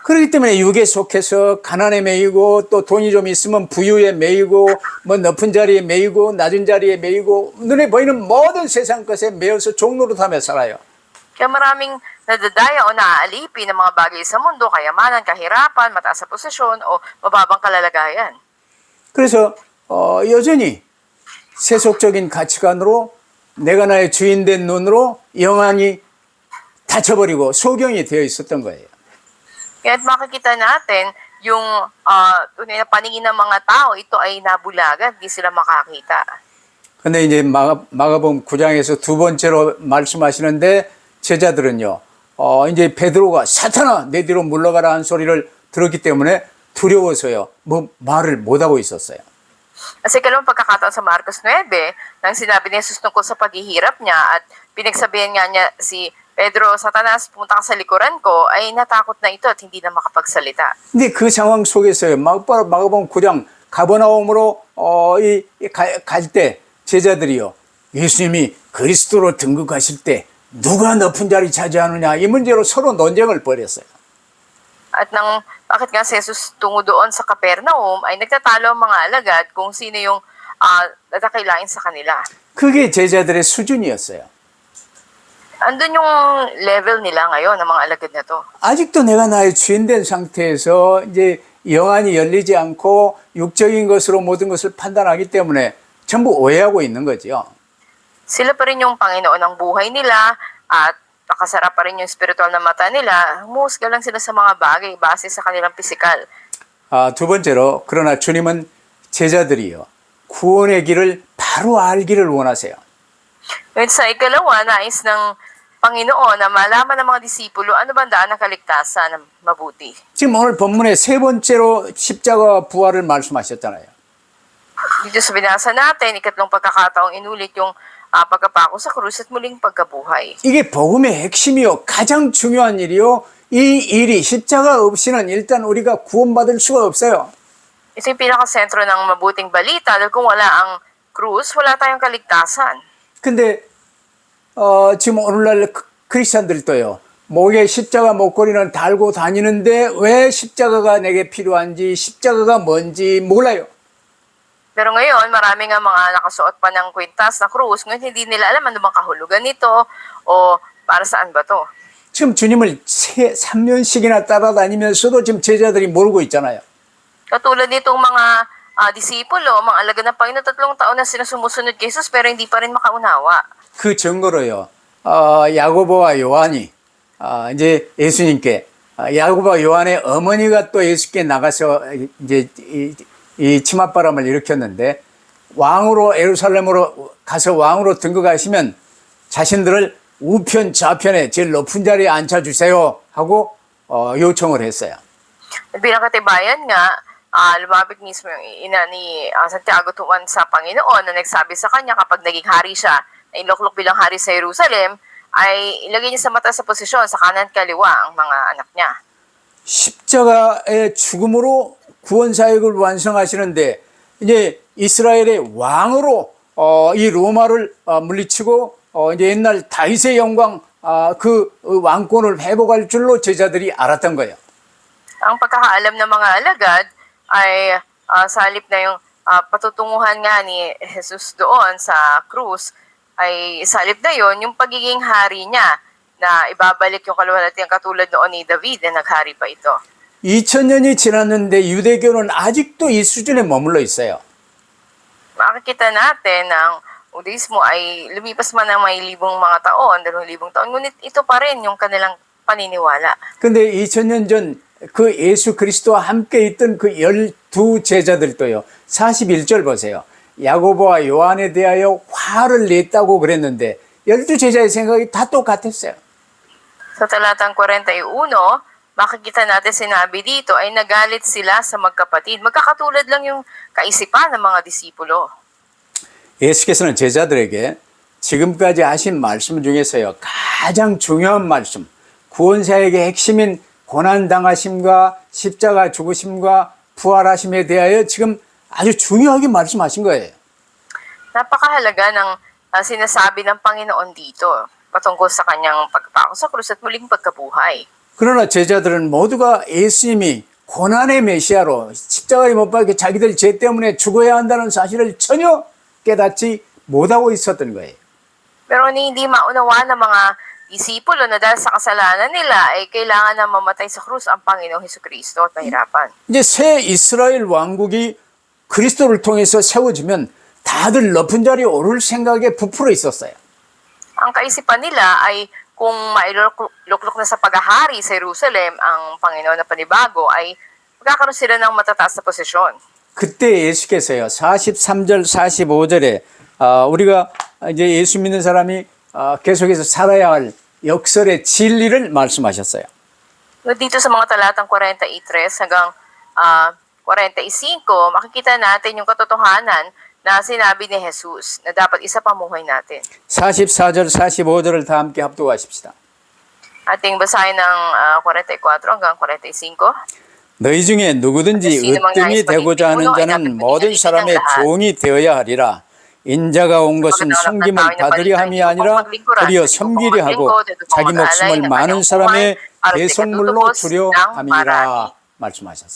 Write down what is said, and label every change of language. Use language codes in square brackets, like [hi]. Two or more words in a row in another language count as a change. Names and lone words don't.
[ko] 그렇기 때문에 육에 속해서 가난에 매이고 또 돈이 좀 있으면 부유에 매이고 뭐 높은 자리에 매이고 낮은 자리에 매이고 눈에 보이는 모든 세상 것에 매여서 종노릇하며 살아요. [tl] Kaya maraming nadadaya o naaalipin ng mga bagay sa mundo, kayamanan, kahirapan, mataas sa posisyon o mababang kalalagayan. [ko] 그래서 여전히 세속적인 가치관으로 내가 나의 주인 된 눈으로 영안이 닫혀버리고 소경이 되어 있었던 거예요. [tl] Kaya't makikita natin yung tunay na paningin ng mga tao, ito ay nabulagan, hindi sila makakita. [ko] 근데 이제 마가복음 9장에서 두 번째로 말씀하시는데 제자들은요, 이제 베드로가 사탄아 내 뒤로 물러가라 한 소리를 들었기 때문에 두려워서요, 뭐 말을 못하고 있었어요. [tl] Kasi kalawang pagkakataon sa Marcos 9, nang sinabi ni Jesus tungkol sa paghihirap niya at pinagsabihan nga niya si Pedro, Satanas, pumunta ka sa likuran ko, ay natakot na ito at hindi na makapagsalita. [ko] 근데 그 상황 속에서요, 마가복음 9장 가버나움으로 갈 때 제자들이요, 예수님이 그리스도로 등극하실 때 누가 높은 자리 차지하느냐 이 문제로 서로 논쟁을 벌였어요. [tl] At bakit nga si Jesus tungo doon sa Capernaum ay nagtatalo ang mga alagad kung sino yung nagkakailain sa kanila. [ko] 그게 제자들의 수준이었어요. [tl] Andun yung level nila ngayon ng mga alagad na to. [ko] 아직도 내가 나의 주인 된 상태에서 이제 영안이 열리지 않고 육적인 것으로 모든 것을 판단하기 때문에 전부 오해하고 있는 거죠. [tl] Sila pa rin yung Panginoon ng buhay nila at nakasara pa rin yung spiritual na mata nila. Humusga lang sila sa mga bagay base sa kanilang pisikal. [ko] 두 번째로 그러나 주님은 제자들이요 구원의 길을 바로 알기를 원하세요. [tl] Ngayon sa ikalawa, nais ng Panginoon na malaman ng mga disipulo ano ba ang daan ng kaligtasan na mabuti. [ko] 지금 오늘 본문에 세 번째로 십자가와 부활을 말씀하셨잖아요. [tl] Dito sa binasa natin, ikatlong pagkakataong inulit yung pagkapako sa krus at muling pagkabuhay. [ko] 이게 복음의 핵심이요. 가장 중요한 일이요. 이 일이 십자가 없이는 일단 우리가 구원받을 수가 없어요. [tl] Ito yung pinakasentro ng mabuting balita dahil kung wala ang krus, wala tayong kaligtasan. [ko] 근데 지금 오늘날 크리스찬들도요. 목에 십자가 목걸이는 달고 다니는데 왜 십자가가 내게 필요한지 십자가가 뭔지 몰라요. [tl] Pero ngayon, marami nga mga nakasuot pa ng kwintas na krus, ngayon hindi nila alam ano bang kahulugan nito o para saan ba to. [ko] 지금 주님을 3년씩이나 따라다니면서도 지금 제자들이 모르고 있잖아요. [tl] Katulad nitong mga disipulo, mga alagad ng Panginoon, 3 taon na sila sumusunod kay Jesus pero hindi pa rin makaunawa. [ko] 그 증거로요. 야고보와 요한이 이제 예수님께 야고보와 요한의 어머니가 또 예수께 나가서 이제 이 치맛바람을 일으켰는데 왕으로 예루살렘으로 가서 왕으로 등극하시면 자신들을 우편 좌편에 제일 높은 자리에 앉혀주세요 하고 요청을 했어요. [tl] Bilang katibayan nga, lumapit mismo yung ina ni Santiago tuwan sa Panginoon na nagsabi sa kanya kapag naging hari siya, na iloklok bilang hari sa Jerusalem, ay ilagay niya sa mata sa posisyon sa kanan at kaliwa ang mga anak niya. [ko] 십자가의 죽음으로 구원 사역을 완성하시는데 이제 이스라엘의 왕으로 이 로마를 물리치고 이제 옛날 다윗의 영광 그 왕권을 회복할 줄로 제자들이 알았던 거예요. [tl] Ang pagkakaalam ng mga alagad ay sa halip na yung patutunguhan nga ni Jesus doon sa krus, ay sa halip na yon yung pagiging hari niya na ibabalik yung kaluwalhatian katulad noon ni David na naghari pa ito. [ko] 2000년이 지났는데 유대교는 아직도 이 수준에 머물러 있어요. [tl] Makikita natin ang Judaismo ay lumipas man ng may libong mga taon, 2,000 taon, ngunit ito pa rin yung kanilang paniniwala. [ko] 근데 2000년 전 그 예수 그리스도와 함께 있던 그 12 제자들도요. 41절 보세요. 야고보와 요한에 대하여 화를 냈다고 그랬는데 12 제자의 생각이 다 똑같았어요. [tl] Sa talatang 41, makikita natin sinabi dito ay nagalit sila sa magkapatid. Magkakatulad lang yung kaisipan ng mga disipulo. [ko] 예수께서는 제자들에게 지금까지 하신 말씀 중에서요. 가장 중요한 말씀, 구원사역의 핵심인 고난당하심과 십자가 죽으심과 부활하심에 대하여 지금 아주 중요하게 말씀하신 거예요. [tl] Napakahalaga ng sinasabi ng Panginoon dito patungkol sa kanyang pagpako sa krus at muling pagkabuhay. [ko] 그러나 제자들은 모두가 예수님이 고난의 메시아로 십자가에 못 박혀 자기들 죄 때문에 죽어야 한다는 사실을 전혀 깨닫지 못하고 있었던 거예요. [tl] Pero hindi maunawa ng mga disipulo na dahil sa kasalanan nila ay kailangan na mamatay sa krus ang Panginoong Hesukristo at mahirapan. [ko] 이제 새 이스라엘 왕국이 그리스도를 통해서 세워지면 다들 높은 자리에 오를 생각에 부풀어 있었어요. [tl] Ang kaisipan nila ay kung mailuklok na sa paghahari sa Jerusalem ang Panginoon na panibago ay magkakaroon sila ng matataas na posisyon. [ko] 그때 예수께서요 43절 45절에 우리가 이제 예수 믿는 사람이 계속해서 살아야 할 역설의 진리를 말씀하셨어요. [tl] Dito sa mga talatang 43 hanggang 45, makikita natin yung katotohanan na sinabi ni Jesus na dapat isa pamuhay natin. [ko] 44절 45절을 다 함께 합독하십시다. [tl] Ating basahin ng 44 hanggang 45. [ko] 너희 중에 누구든지 으뜸이 되고자 하는 자는 모든 사람의 종이 되어야 하리라. 인자가 온 것은 섬김을 받으려 함이 아니라 도리어 섬기려 하고 자기 목숨을 많은 사람의 대속물로 주려 함이라 말씀하셨어요.